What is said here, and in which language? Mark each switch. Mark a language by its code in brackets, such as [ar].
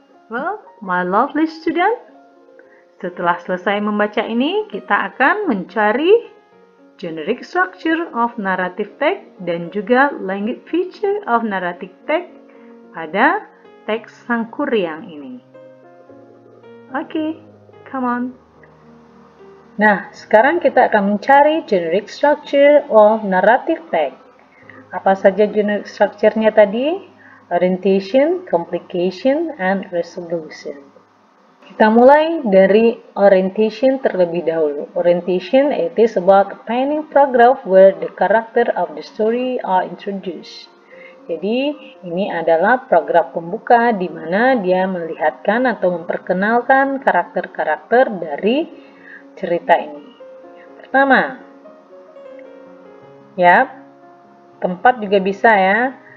[en] Well, my lovely student, [id] setelah selesai membaca ini, kita akan mencari [en] generic structure of narrative text [id] dan juga [en] language feature of narrative text [id] pada teks Sangkuriang ini. [en] Okay, come on. [id] Nah, sekarang kita akan mencari generic structure of narrative text. Apa saja generic structure-nya tadi? [en] Orientation, complication, and resolution. [id] Kita mulai dari orientation terlebih dahulu. [en] Orientation, it is about painting paragraph where the character of the story are introduced. [id] Jadi, ini adalah paragraf pembuka di mana dia melihatkan atau memperkenalkan karakter-karakter dari cerita ini. Pertama, ya, tempat juga bisa ya.